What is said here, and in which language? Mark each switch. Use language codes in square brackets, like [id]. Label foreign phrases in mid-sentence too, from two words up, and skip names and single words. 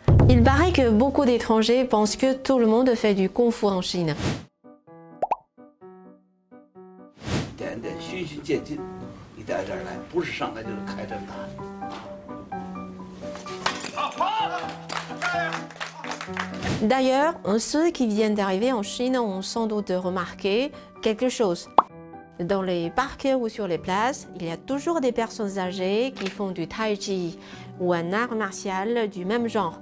[fr] Il paraît que beaucoup d'étrangers pensent que tout le monde fait du Kung Fu en Chine. [zh] 一点点循序渐进，一点点来，不是上来就是开针打。 [fr] D'ailleurs, ceux qui viennent d'arriver en Chine ont sans doute remarqué quelque chose. Dans les parcs ou sur les places, il y a toujours des personnes âgées qui font du tai chi ou un art martial du même genre.